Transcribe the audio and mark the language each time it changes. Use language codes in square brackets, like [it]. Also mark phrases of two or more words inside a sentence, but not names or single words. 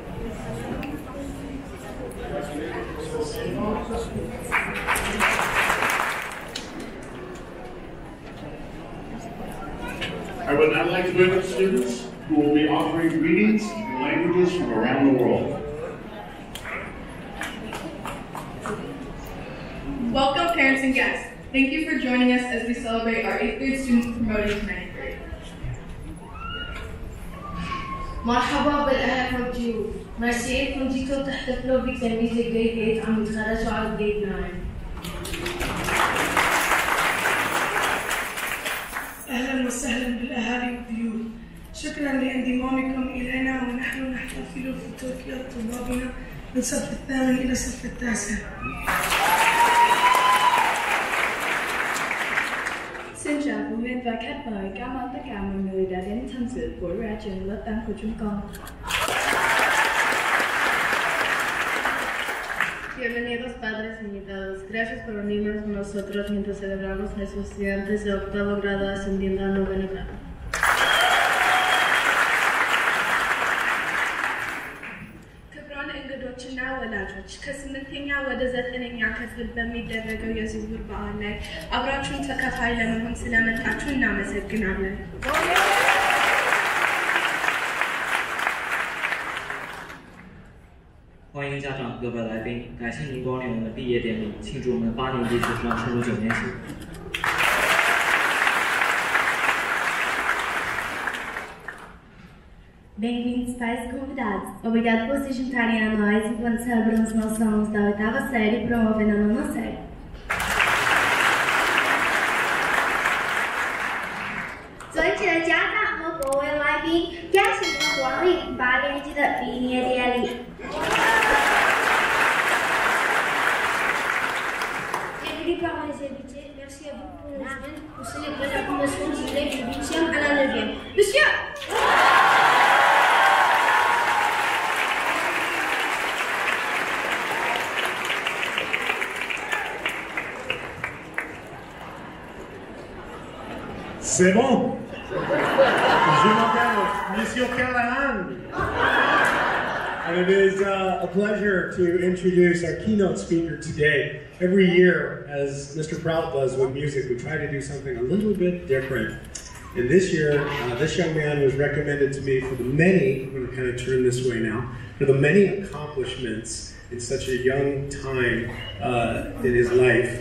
[en] I would now like to invite students who will be offering greetings in languages from around the world. Welcome, parents and guests. Thank you for joining us as we celebrate our 8th grade students promoting to 9th grade. [ar] مرحبا بالأهل والضيوف. ميرسي إنكم جيتوا تحتفلوا بتلاميذ الجريد 8 عم يتخرجوا على الجريد 9. أهلا وسهلا بالأهالي والضيوف. شكرا لانضمامكم إلينا ونحن نحتفل في تركيا طلابنا من الصف الثامن إلى الصف التاسع. [vi] Xin chào phụ huynh và khách mời, cảm ơn tất cả mọi người đã đến tham dự buổi ra trường lớp 8 của chúng con. [es] Bienvenidos padres invitados. Gracias por unirnos con nosotros mientras celebramos a nuestros estudiantes de octavo grado ascendiendo a noveno grado. [am] ክቡራን እንግዶችና ወላጆች ከ8ኛ ወደ 9ኛ ክፍል በሚደረገው የዝውውር በዓል ላይ አብራችሁን ተካፋይ ለመሆን ስለመጣችሁ እናመሰግናለን። [zh] 欢迎家长、各位来宾，感谢您光临我们的毕业典礼，庆祝我们8年级学生升入9年级。 [pt] Bem-vindos, pais e convidados. Obrigado por se juntarem a nós enquanto celebramos nossos alunos da 8ª série promovendo a 9ª série. [zh] 尊敬的家长和各位来宾，感谢您光临8年级的毕业典礼。 [fr] Bienvenue parmi les invités. Merci à vous pour nous joindre pour célébrer la promotion du grade du 8e à la 9e. Monsieur! C'est bon. Je m'appelle Monsieur Callahan. [en] And it is a pleasure to introduce our keynote speaker today. Every year, as Mr. Prout does with music, we try to do something a little bit different. And this year, this young man was recommended to me for the many, I'm going to kind of turn this way now, for the many accomplishments in such a young time in his life.